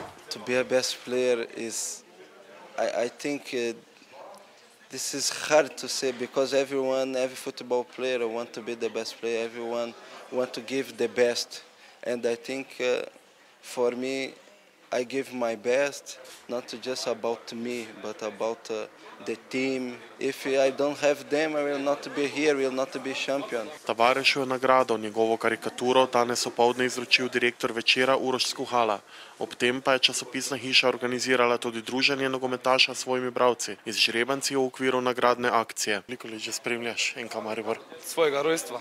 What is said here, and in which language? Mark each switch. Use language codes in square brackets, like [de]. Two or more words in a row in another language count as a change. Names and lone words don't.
[en] To be a best player is, I think this is hard to say because every football player wants to be the best player. Everyone wants to give the best, and I think for me, I give my best, not just about me, but about the team. If I don't have them, I will not be here, will not be champion. [sl] Tavaresu je nagrado, njegovo karikaturo, danes opoldne izročil direktor Večera Uroš Skuhala. Ob tem pa je časopisna hiša organizirala tudi druženje nogometaša s svojimi bralci, izžrebanci v okviru nagradne akcije. Koliko let že spremljaš NK Maribor? Svojega rojstva.